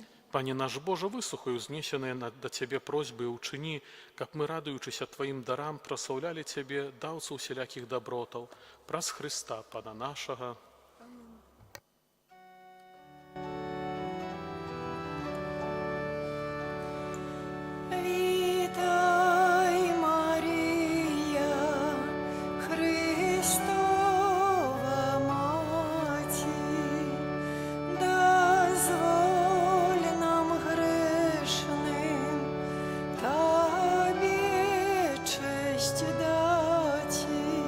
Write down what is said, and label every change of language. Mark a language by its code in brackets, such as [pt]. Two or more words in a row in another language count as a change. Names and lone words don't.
[be] Пане наш Божа, выслухай узнесеныя да Цябе просьбы і ўчыні, каб мы, радуючыся Тваім дарам, праслаўлялі Цябе, даўцу усялякіх дабротаў, праз Хрыста, Пана нашага. [uk] Вітай, Марія, Христова Маті, дозволь нам грешним Тобі честь дати.